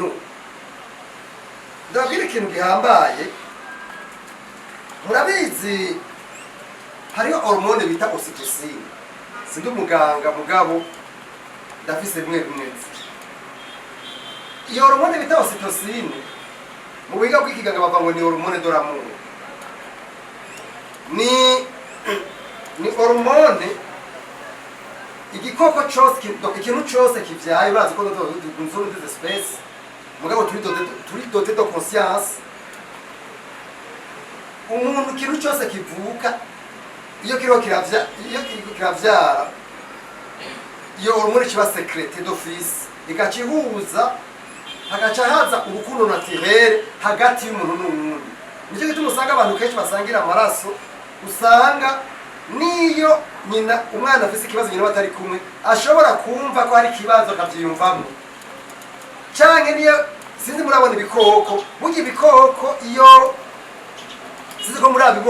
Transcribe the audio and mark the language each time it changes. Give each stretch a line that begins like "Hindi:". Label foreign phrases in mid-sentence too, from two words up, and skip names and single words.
Rundi: ikintu gihambaye murabizi hariho hormone bita oxytocin sindi umuganga mugabo ndafise bimwe iyo hormone bita oxytocin mu biga bw'ikiganga bava ngo ni
French: hormone de l'amour
Rundi: ni hormone igikoko cyose ikintu cyose kivyaye urazi ko nzuru
French: des espèces
Rundi: mugabo turi
French: doté de conscience
Rundi: umuntu ikintu cyose kivuka iyo kiravyara iyo hormone kiba
French: secrète d'office
Rundi: ikacihuza hagaca haza urukundo naturel hagati y'umuntu n'umuntu nicyo gituma usanga abantu kenshi basangira amaraso usanga niyo nyina umwana afise ikibazo nyina batari kumwe ashobora kumva ko hari ikibazo akavyiyumvamo canke niyo sinzi murabona ibikoko burya ibikoko iyo sinzi ko murabibona